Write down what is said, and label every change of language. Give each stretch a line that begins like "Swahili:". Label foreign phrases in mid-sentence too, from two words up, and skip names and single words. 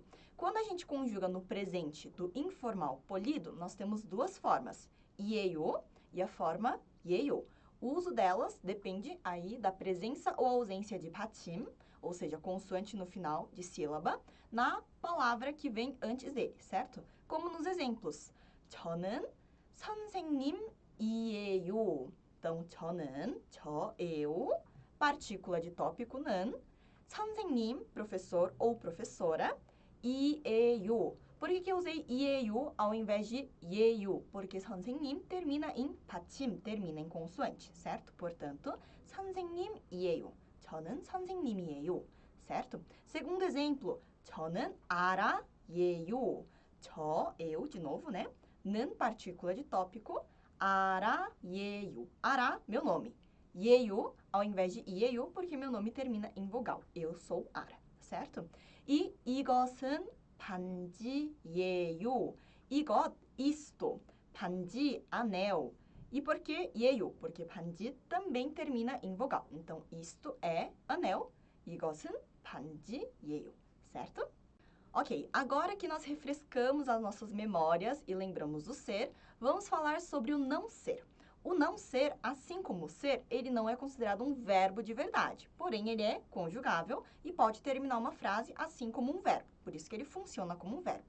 Portuguese: Quando a gente conjuga no presente do informal polido, nós temos duas formas, 예요 e a forma 예요. O uso delas depende aí da presença ou ausência de 받침, ou seja, consoante no final de sílaba, na palavra que vem antes dele, certo? Como nos exemplos,
Korean: 저는 선생님이에요.
Portuguese: Então, 저는, eu, partícula de tópico 는, 선생님, professor ou professora, 이에요. Por que eu usei 이에요 ao invés de 예요? Porque 선생님 termina em 받침, termina em consoante, certo? Portanto,
Korean: 선생님이에요. 저는 선생님이에요,
Portuguese: certo? Segundo exemplo,
Korean: 저는 알아예요.
Portuguese: eu, de novo, né? 는, partícula de tópico,
Korean: 알아예요. 알아,
Portuguese: meu nome. 예요, ao invés de 이에요, porque meu nome termina em vogal. Eu sou Ara, certo? E
Korean: 이것은 반지예요. 이것, isto. 반지,
Portuguese: anel. E por que 예요? Porque 반지 também termina em vogal. Então, isto é anel.
Korean: 이것은 반지예요,
Portuguese: certo? Ok, agora que nós refrescamos as nossas memórias e lembramos o ser, vamos falar sobre o não ser. O não ser, assim como o ser, ele não é considerado um verbo de verdade, porém ele é conjugável e pode terminar uma frase assim como um verbo, por isso que ele funciona como um verbo.